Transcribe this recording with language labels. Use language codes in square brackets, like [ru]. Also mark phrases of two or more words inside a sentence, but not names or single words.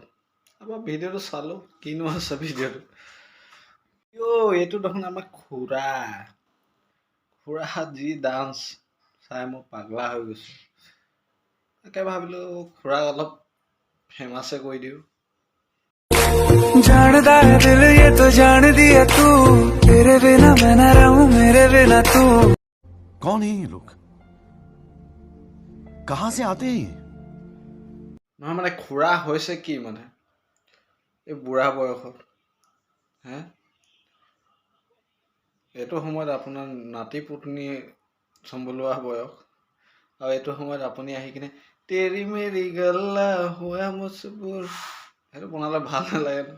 [as] তাৰপৰা ভিডিঅ'টো চালোঁ, কিনো আছে ভিডিঅ'টো। এইটো দেখোন আমাৰ খুৰা যি ডান্স চাই মই পাগলা হৈ গৈছোঁ। তাকে ভাবিলোঁ খুৰাক অলপ ফেমাছে কৰি দিওঁ। [hi] जानदा है दिल ये तो जान दिया तू, तेरे बिना मैं न रहूं मेरे बिना तू। कौन है ये लोग? कहां से आते हैं ये? [as] নহয় মানে খুৰা হৈছে কি মানে এই বুঢ়া বয়সত এইটো সময়ত আপোনাৰ নাতি পুতনি চম্বলোৱা বয়স, আৰু এইটো সময়ত আপুনি আহি কিনে তেৰি মেৰি গল্লা হুৱা মজবুৰ সেইটো বনালে ভাল নালাগে ন।